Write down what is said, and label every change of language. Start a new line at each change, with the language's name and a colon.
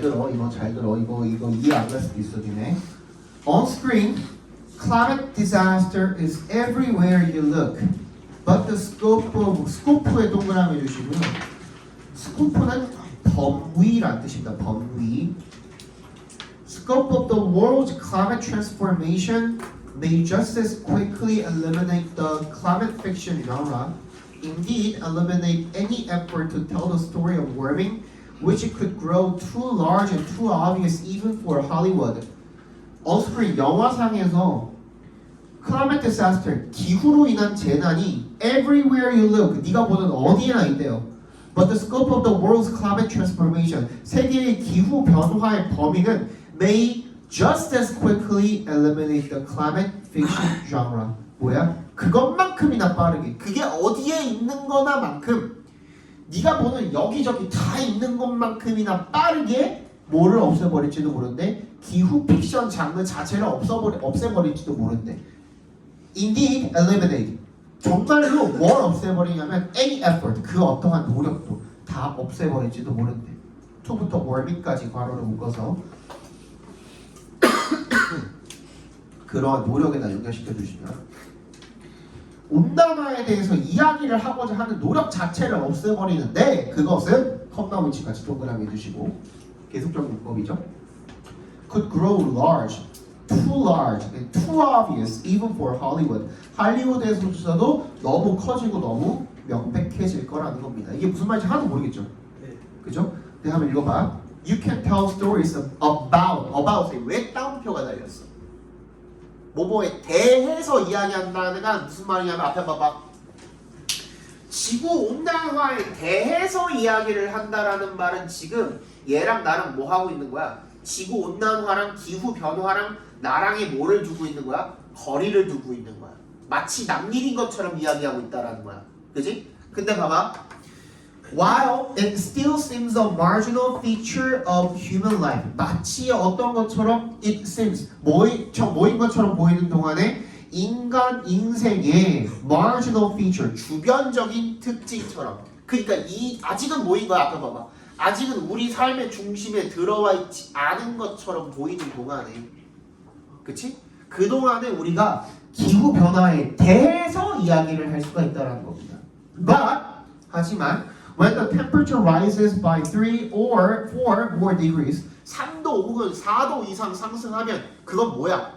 Korean: 이거 잘 들어. 이거 이해 안 갈 수도 있어, 니네.
English: On screen, climate disaster is everywhere you look.
Korean: But the scope에 동그라미 주시고요. scope는 범위란 뜻입니다. 범위.
English: Scope of the world's climate transformation may just as quickly eliminate the climate fiction genre. Indeed, eliminate any effort to tell the story of warming, which could grow too large and too obvious even for Hollywood.
Korean: On-screen 영화상에서
English: climate disaster,
Korean: 기후로 인한 재난이
English: everywhere you look,
Korean: 네가 보는 어디에나 있대요.
English: But the scope of the world's climate transformation,
Korean: 세계의 기후 변화의 범위는
English: may just as quickly eliminate the climate fiction genre.
Korean: 뭐야? 그것만큼이나 빠르게. 그게 어디에 있는 거나만큼 네가 보는 여기저기 다 있는 것만큼이나 빠르게 뭐를 없애버릴지도 모른대. 기후 픽션 장르 자체를 없애버릴지도 모른대.
English: Indeed, eliminate.
Korean: 정말로 뭘 없애버리냐면
English: any effort,
Korean: 그 어떠한 노력도 다 없애버릴지도 모른대. to부터 warming까지 괄호를 묶어서 그러한 노력에다 연결시켜 주시면 온난화에 대해서 이야기를 하고자 하는 노력 자체를 없애버리는데 그것은 컵라면 위치같이 동그라미 두시고 계속적인 문법이죠.
English: Could grow large, too large, and too obvious even for Hollywood.
Korean: 할리우드에서도 너무 커지고 너무 명백해질 거라는 겁니다. 이게 무슨 말인지 하나도 모르겠죠. 네. 그죠? 네, 한번 읽어봐.
English: You can tell stories about에
Korean: 왜 따옴표가 달렸어? 뭐뭐에 대해서 이야기한다는 건 무슨 말이냐면 앞에 봐봐. 지구 온난화에 대해서 이야기를 한다라는 말은 지금 얘랑 나랑 뭐 하고 있는 거야? 지구 온난화랑 기후 변화랑 나랑의 뭐를 두고 있는 거야? 거리를 두고 있는 거야. 마치 남일인 것처럼 이야기하고 있다라는 거야. 그지? 근데 봐봐.
English: While it still seems a marginal feature of human life,
Korean: 마치 어떤 것처럼
English: it seems
Korean: 모인 것처럼 보이는 동안에 인간 인생의
English: marginal feature,
Korean: 주변적인 특징처럼. 그러니까 이 아직은 뭐인 거야? 아까 봐봐. 아직은 우리 삶의 중심에 들어와 있지 않은 것처럼 보이는 동안에, 그치? 그 동안에 우리가 기후 변화에 대해서 이야기를 할 수가 있다는 겁니다.
English: But
Korean: 하지만
English: when the temperature rises by 3 or 4 more degrees,
Korean: 3도 혹은 4도 이상 상승하면 그건 뭐야?